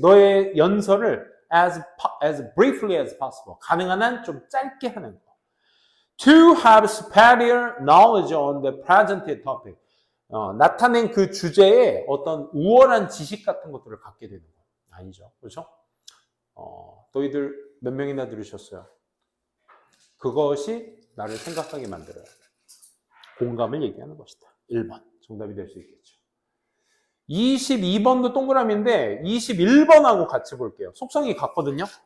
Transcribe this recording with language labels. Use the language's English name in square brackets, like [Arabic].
[Korean] 너의 연설을 [English] as briefly as possible. [Korean] 가능한 한 좀 짧게 하는 거. [English] To have superior knowledge on the presented topic. [Korean] 나타낸 그 주제에 어떤 우월한 지식 같은 것들을 갖게 되는 거. 아니죠. 그렇죠? 너희들 몇 명이나 들으셨어요? 그것이 나를 생각하게 만들어요. 공감을 얘기하는 것이다. 1번. 정답이 될 수 있겠죠. 22번도 동그라미인데 21번하고 같이 볼게요. 속성이 같거든요.